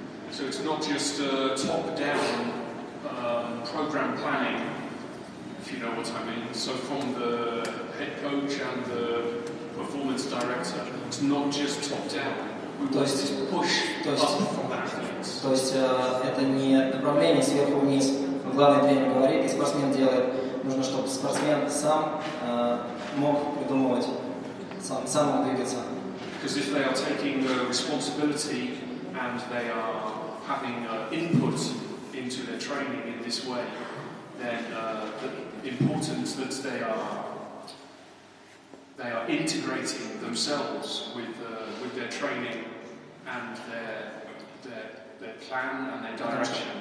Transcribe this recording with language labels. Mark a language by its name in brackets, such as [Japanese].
[English] So it's not just top-down program planning, if you know what I mean. So from the head coach and the performance director, it's not just top-down. We want to push up from the athletes. [Russian] То есть это не направление сверху вниз. Главный тренер говорит, и спортсмен делает. Нужно, чтобы спортсмен сам мог придумывать, сам мог двигаться. [English] Because if they are taking responsibility and they are having input into their training in this way, then the importance that they are integrating themselves with their training and their plan and their direction.